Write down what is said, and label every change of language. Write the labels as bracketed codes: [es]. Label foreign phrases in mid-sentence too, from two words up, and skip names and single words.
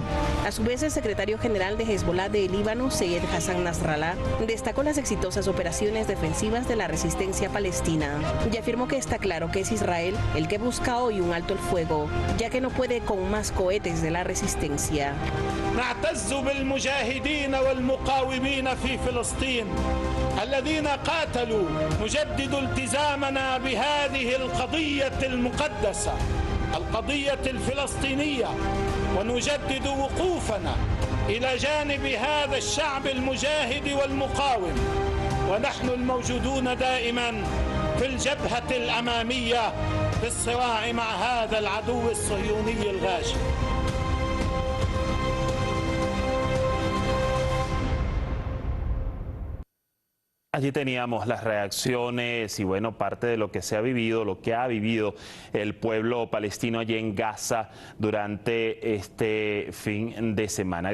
[es] A su vez, el secretario general de Hezbollah de Líbano, Seyed Hassan Nasrallah, destacó las exitosas operaciones defensivas de la resistencia palestina y afirmó que está claro que es Israel el que busca hoy un alto el fuego, ya que no puede con más cohetes de la resistencia. [ar] نعتز بالمجاهدين والمقاومين في فلسطين الذين قاتلوا نجدد التزامنا بهذه القضية المقدسة القضية الفلسطينية ونجدد وقوفنا إلى جانب هذا الشعب المجاهد والمقاوم ونحن الموجودون دائما في الجبهة الأمامية في الصراع مع هذا العدو الصهيوني الغاشم. [es] Allí teníamos las reacciones y bueno, parte de lo que se ha vivido, lo que ha vivido el pueblo palestino allí en Gaza durante este fin de semana.